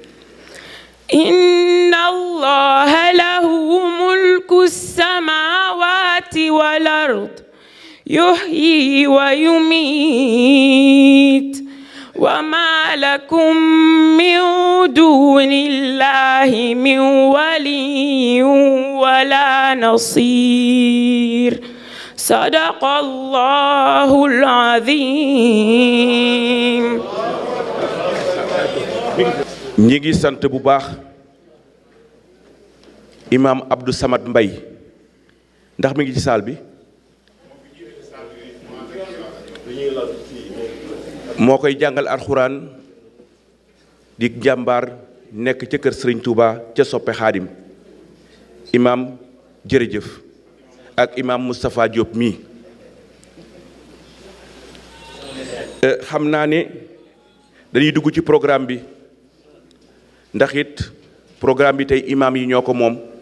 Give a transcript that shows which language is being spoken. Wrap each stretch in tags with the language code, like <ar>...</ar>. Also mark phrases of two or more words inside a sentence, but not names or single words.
<ar>إن الله له ملك السماوات والأرض يحيي ويميت وما لكم من دون الله من ولي ولا نصير صدق الله العظيم.</ar> <wo>ñi ngi sant bu baax imam Abdou Samad Mbaye ndax mi ngi ci salle bi moo koy jàngal alxuraan di jàmbaar nekk ca kër Serigne Touba ca soppe Xaadim imam jërëjëf ak imam Moustapha Diop mii xam naa ne dañuy dugg ci programme bi ndax it programme bi tey imam yi ñoo ko moom</wo>